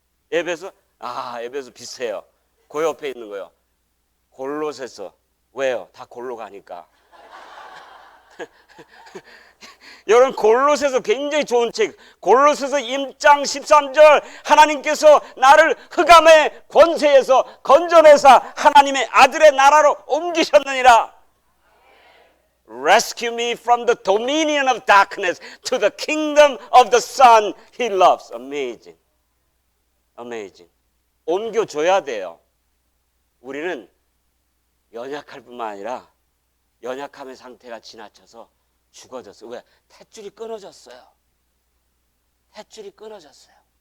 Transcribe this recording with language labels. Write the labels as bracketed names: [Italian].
[Korean] 에베소 비슷해요. 그 옆에 있는 거요. 골로새서. 왜요? 다 골로 가니까. 여러분, 골로새서 굉장히 좋은 책. 골로새서 1장 13절, 하나님께서 나를 흑암의 권세에서 건져내사 하나님의 아들의 나라로 옮기셨느니라. [English] Rescue me from the dominion of darkness to the kingdom of the Son He loves. Amazing. Amazing. [Korean] 옮겨줘야 돼요. 우리는 연약할 뿐만 아니라 연약함의 상태가 지나쳐서 죽어졌어요. 왜? 탯줄이 끊어졌어요. 탯줄이 끊어졌어요.